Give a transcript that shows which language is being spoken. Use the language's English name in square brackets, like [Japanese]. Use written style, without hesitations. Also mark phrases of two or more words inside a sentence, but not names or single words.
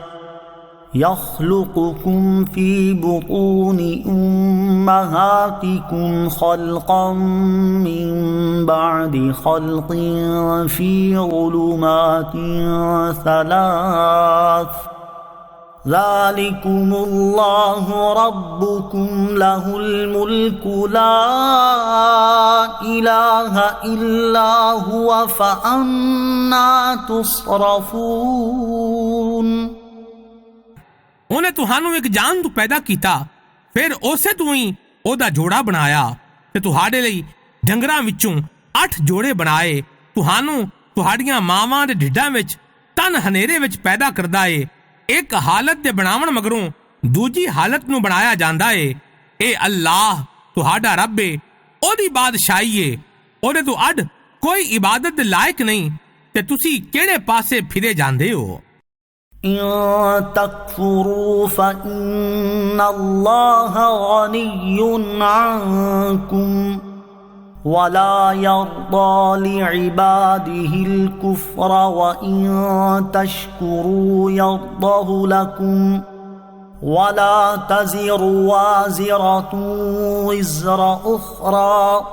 [Arabic] يخلقكم في بطون أمهاتكم خلقا من بعد خلق في ظلمات 3 ذلكم الله ربكم له الملك لا إله إلا هو فأنا تصرفون۔ [Punjabi] ਉਹਨੇ ਤੁਹਾਨੂੰ ਇੱਕ ਜਾਨ ਤੋਂ ਪੈਦਾ ਕੀਤਾ، ਫਿਰ ਉਸੇ ਤੋਂ ਹੀ ਉਹਦਾ ਜੋੜਾ ਬਣਾਇਆ ਤੇ ਤੁਹਾਡੇ ਲਈ ਡੰਗਰਾਂ ਵਿੱਚੋਂ 8 ਜੋੜੇ ਬਣਾਏ। ਤੁਹਾਨੂੰ ਤੁਹਾਡੀਆਂ ਮਾਵਾਂ ਦੇ ਢਿੱਡਾਂ ਵਿੱਚ ਤਨ ਹਨੇਰੇ ਵਿੱਚ ਪੈਦਾ ਕਰਦਾ ਏ। ਇੱਕ ਹਾਲਤ ਦੇ ਬਣਾਉਣ ਮਗਰੋਂ ਦੂਜੀ ਹਾਲਤ ਨੂੰ ਬਣਾਇਆ ਜਾਂਦਾ ਏ। ਇਹ ਅੱਲਾਹ ਤੁਹਾਡਾ ਰੱਬ ਏ, ਉਹਦੀ ਬਾਦਸ਼ਾਹੀ ਏ। ਉਹਦੇ ਤੋਂ ਅੱਡ ਕੋਈ ਇਬਾਦਤ ਦੇ ਲਾਇਕ ਨਹੀਂ ਤੇ ਤੁਸੀਂ ਕਿਹੜੇ ਪਾਸੇ ਫਿਰੇ ਜਾਂਦੇ ਹੋ؟ [Arabic] إن تكفروا فإن الله غني عنكم ولا يرضى لعباده الكفر وإن تشكروا يرضه لكم ولا تزر وازرة وزر أخرى